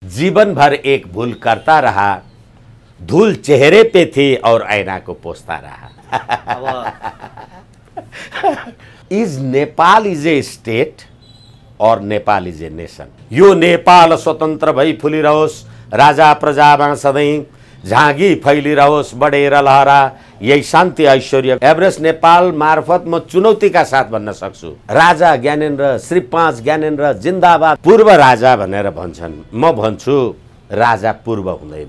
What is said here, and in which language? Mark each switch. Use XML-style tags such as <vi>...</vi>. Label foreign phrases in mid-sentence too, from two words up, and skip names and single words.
<hi>जीवन भर एक भूल करता रहा, धूल चेहरे पे थी और ऐना को पोंछता रहा।</hi> <en>is Nepal is a state और Nepal is a nation?</en> <ne>यो नेपाल स्वतन्त्र भई फुलिरहोस्, राजा प्रजामा सधैँ झाँगी फैलिरहोस्, बढेर लहरा यही शान्ति ऐश्वर्य। एभरेस्ट नेपाल मार्फत म चुनौतीका साथ भन्न सक्छु, राजा ज्ञानेन्द्र, श्री 5 ज्ञानेन्द्र जिन्दाबाद। पूर्व राजा भनेर भन्छन्, म भन्छु राजा पूर्व हुँदैन।</ne>